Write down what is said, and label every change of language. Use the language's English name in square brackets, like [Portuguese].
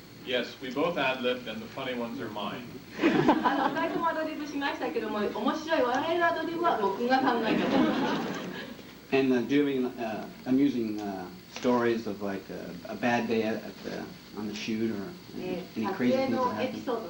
[English] Yes, we both ad-libbed, and the funny ones are mine. [Japanese] 2人ともアドリブしましたけども、面白い笑えるアドリブは僕が考えたものです。 [English] And do you have any amusing stories of like a bad day on the shoot or any crazy things that happened?